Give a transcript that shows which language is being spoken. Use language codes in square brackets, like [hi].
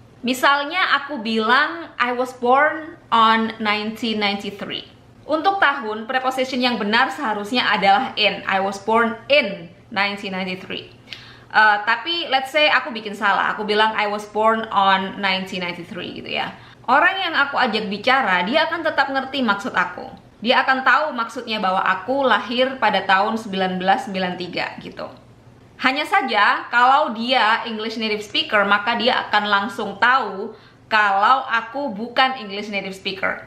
[en] Misalnya aku bilang I was born on 1993. [id] Untuk tahun, preposition yang benar seharusnya adalah in. [en] I was born in 1993. Tapi let's say aku bikin salah. Aku bilang I was born on 1993 gitu ya. [id] Orang yang aku ajak bicara, dia akan tetap ngerti maksud aku. Dia akan tahu maksudnya bahwa aku lahir pada tahun 1993 gitu. Hanya saja, kalau dia English native speaker, maka dia akan langsung tahu kalau aku bukan English native speaker.